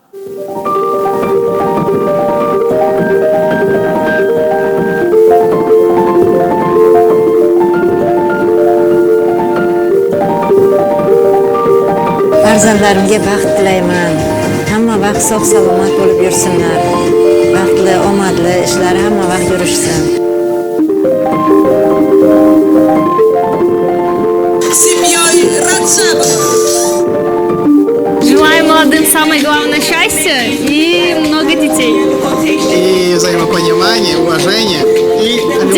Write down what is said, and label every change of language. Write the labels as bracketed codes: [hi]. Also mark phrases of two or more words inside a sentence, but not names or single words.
[uz] Farzandlarimga baxt tilayman. Hamma vaqt sog' salomat bo'lib yursinlar. Baxtli, omadli ishlari hamma vaqt yurishsin. [ru] Желаю молодым самое главное счастья и много детей. И взаимопонимание, уважение и любовь.